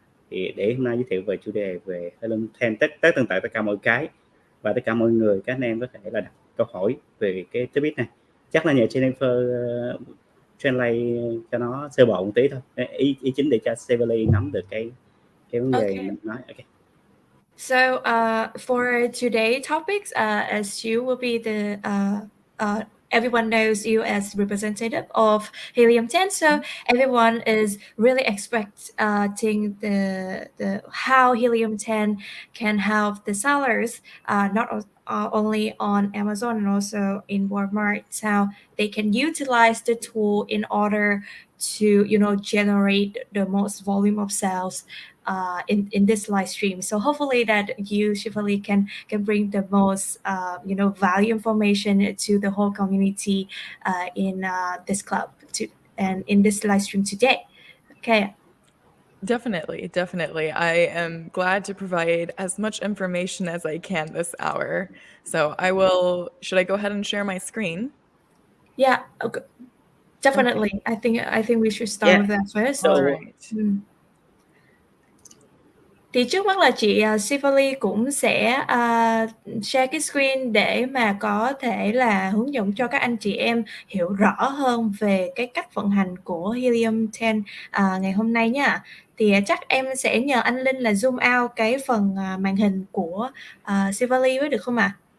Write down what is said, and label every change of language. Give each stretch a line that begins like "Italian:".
Vietnamese: Thì để hôm nay giới thiệu về chủ đề về HELIUM10 tất cả mọi cái, và tất cả mọi người, các anh em có thể là đặt câu hỏi về cái topic này. Chắc là nhờ Jennifer translate cho nó sơ bộ một tí thôi, ý chính để cho Shelvali nắm được cái vấn đề mình nói.
English: Okay. So for today topics, as you will be the everyone knows you as representative of HELIUM10, so everyone is really expecting the how HELIUM10 can help the sellers, not only on Amazon and also in Walmart, how they can utilize the tool in order to generate the most volume of sales in this live stream. So hopefully that you, Shelvali, can bring the most value information to the whole community in this club and in this live stream today. Okay. Definitely. I am glad to provide as much information as I can this hour. So should I go ahead and share my screen? Yeah, okay. Definitely. Okay. I think we should start with that first. All right.
Vietnamese: Thì trước mắt là chị Shelvali cũng sẽ share cái screen để mà có thể là hướng dẫn cho các anh chị em hiểu rõ hơn về cái cách vận hành của HELIUM10 ngày hôm nay nha. Thì chắc em sẽ nhờ anh Linh là zoom out cái phần màn hình của Shelvali với được không ạ?